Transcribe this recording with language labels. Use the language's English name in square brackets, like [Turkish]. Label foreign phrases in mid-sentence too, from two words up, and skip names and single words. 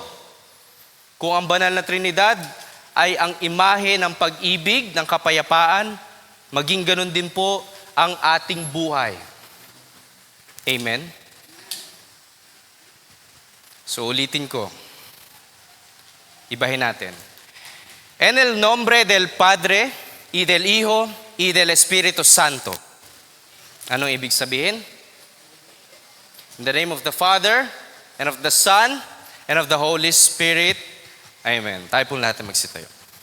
[Filipino] Kung ang banal na Trinidad ay ang imahe ng pag-ibig, ng kapayapaan, maging ganun din po ang ating buhay. Amen? So ulitin ko. Ibahin natin. [Spanish] En el nombre del Padre, y del Hijo, y del Espíritu Santo. [Filipino] Anong ibig sabihin? [English] In the name of the Father, and of the Son, and of the Holy Spirit. Amen. [Filipino] Tayo po natin magsitayo.